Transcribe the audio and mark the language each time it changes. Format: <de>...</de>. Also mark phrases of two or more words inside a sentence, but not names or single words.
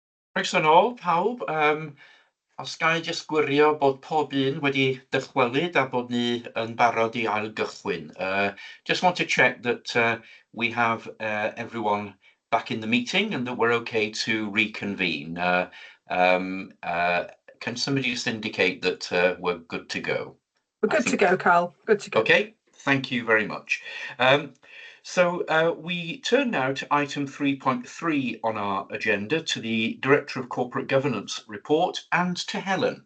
<cy>Croeso nôl pawb. Os ga i jyst gwirio bod pob un wedi dychwelyd a bod ni yn barod i ailgychwyn.</cy> <en>Just want to check that we have everyone back in the meeting and that we're okay to reconvene. Can somebody just indicate that we're good to go? We're good to go, Carl. Good to go. Okay, thank you very much. So we turn now to item 3.3 on our agenda, to the Director of Corporate Governance report, and to Helen.</en>